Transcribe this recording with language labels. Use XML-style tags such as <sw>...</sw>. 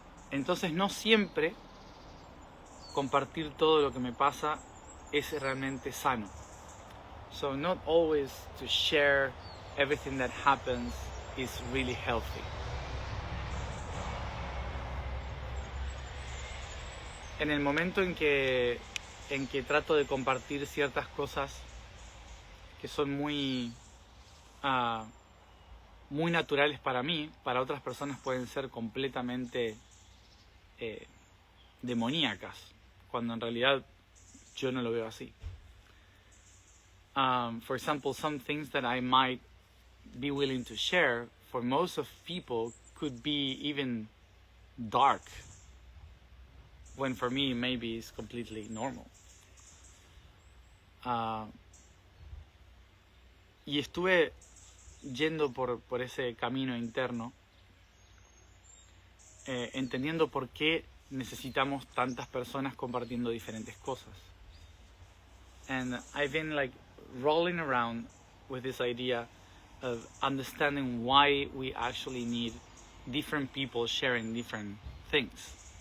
<es>Entonces no siempre compartir todo lo que me pasa es realmente sano.</es> <en>So not always to share everything that happens is really healthy.</en> <es>En el momento en que trato de compartir ciertas cosas que son muy naturales para mí, para otras personas pueden ser completamente demoníacas, cuando en realidad yo no lo veo así.</es> <en>For example, some things that I might be willing to share, for most of people could be even dark, when for me maybe it's completely normal.</en> <es>Y estuve yendo por ese camino interno, entendiendo por qué necesitamos tantas personas compartiendo diferentes cosas.</es> <en>And I've been like rolling around with this idea of understanding why we actually need different people sharing different things.</en>